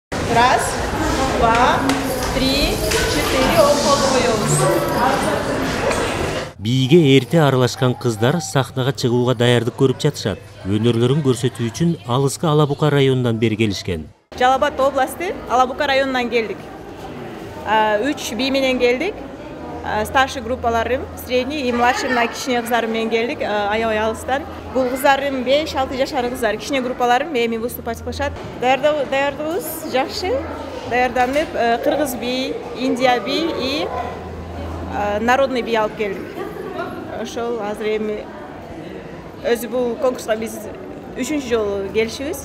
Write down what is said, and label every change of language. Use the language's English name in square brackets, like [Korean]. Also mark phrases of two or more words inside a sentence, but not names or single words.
[Russian] Раз, два, три, четыре. Около коебуз. [Kyrgyz] Бийге эрте аралашкан кыздар сахнага чыгууга даярдык көрүп жатышат. Өнөрлөрүн көрсөтүү үчүн алыскы Алабука районунан бери келишкен. Жалал Абад областы, Алабука районунан келдик. 3 бий менен келдик. Старший группаларым, [Russian] средний и младший [Kyrgyz] мына кичине кыздарым менен келдик. Аябай алыстан. Бул кыздарым 5-6 жашар кыздар. Кичине группаларым эми выступать кылышат. Даярдыгыбыз жакшы. Даярданып, кыргыз бий, Индия бий и народный бий алып келдик. Ошол азыр эми өзү бул конкурска биз 3-үнчү жолу келишибиз.